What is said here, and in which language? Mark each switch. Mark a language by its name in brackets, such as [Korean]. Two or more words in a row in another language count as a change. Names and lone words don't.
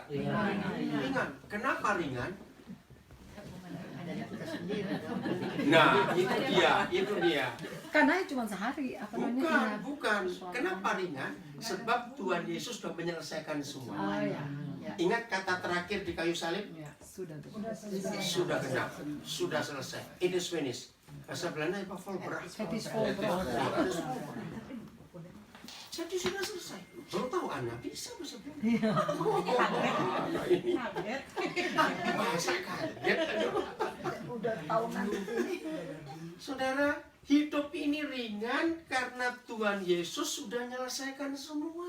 [Indonesian] Ringan. Kenapa ringan? Nah, itu dia. Karena cuma sehari, apa namanya? Bukan. Kenapa ringan? Sebab Tuhan Yesus sudah menyelesaikan semua. Oh ya. Ingat kata terakhir di kayu salib? Sudah tuh. Sudah genap. Sudah selesai. [English] It is finished. [Indonesian] Bahasa Belanda apa? [Dutch] Volbracht. Het is volbracht. [Indonesian] Jadi sudah selesai. Baru tahu anak bisa bahasa Belanda. Ini bahasa kaget. Udah tahu nanti. Saudara, hidup ini ringan karena Tuhan Yesus sudah menyelesaikan semua.